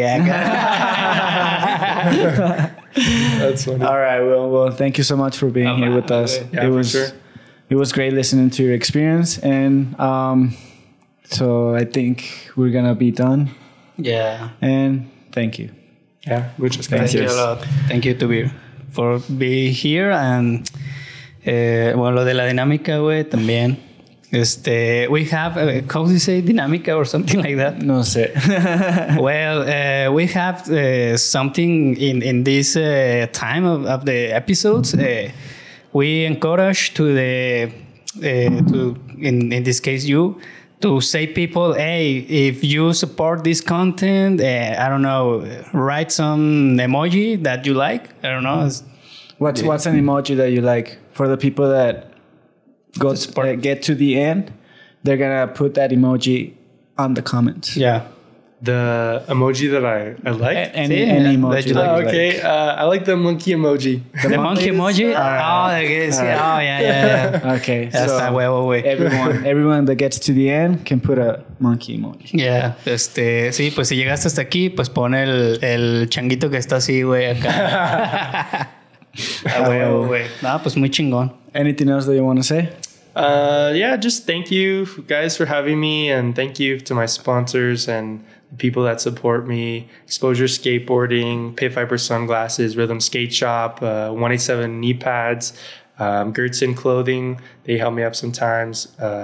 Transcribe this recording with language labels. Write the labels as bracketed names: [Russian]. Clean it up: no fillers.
[English] That's funny. All right, well, thank you so much for being here with us. Yeah, it was great listening to your experience, and so I think we're gonna be done. Yeah, and thank you. [Spanish] Yeah, muchas gracias. [English] Thank you a lot. Thank you to be for being here, and [Spanish] bueno, lo de la dinámica, güey, también. [English] We have, how do you say dinámica or something like that? [Spanish] No sé. [English] Well, we have something in this time of the episodes. we encourage to in this case you, to say people, hey, if you support this content, I don't know, write some emoji that you like. I don't know. What's an emoji that you like? For the people that get to the end, they're gonna put that emoji on the comments. Yeah. The emoji that I like? Any emoji that you like. Oh, okay. I like the monkey emoji. The monkey emoji? Yeah. Okay. That's that way. Everyone that gets to the end can put a monkey emoji. Yeah. [Spanish] Sí, pues si llegaste hasta aquí, pues pon el changuito que está así, güey, acá. Güey. No, pues muy chingón. [English] Anything else that you want to say? Yeah, just thank you guys for having me, and thank you to my sponsors and the people that support me. Exposure Skateboarding, Pit Viper Sunglasses, Rhythm Skate Shop, 187 knee pads, Gertson Clothing, they help me up sometimes.